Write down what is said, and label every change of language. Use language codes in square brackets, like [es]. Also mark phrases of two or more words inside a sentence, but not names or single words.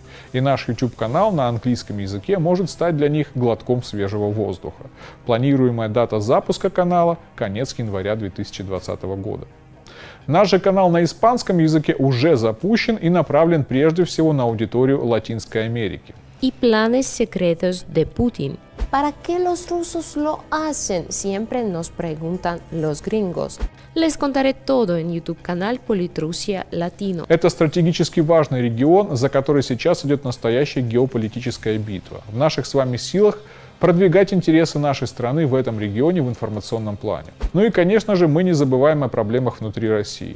[ru] И наш YouTube-канал на английском языке может стать для них глотком свежего воздуха. Планируемая дата запуска канала – конец января 2020 года. Наш же канал на испанском языке уже запущен и направлен прежде всего на аудиторию Латинской Америки. [es] Y planes secretos de Putin. ¿Para qué los rusos lo hacen? Siempre nos preguntan los gringos. Les contaré todo en YouTube-канал Политруссия Latino. [ru] Это стратегически важный регион, за который сейчас идет настоящая геополитическая битва. В наших с вами силах продвигать интересы нашей страны в этом регионе в информационном плане. Ну и, конечно же, мы не забываем о проблемах внутри России.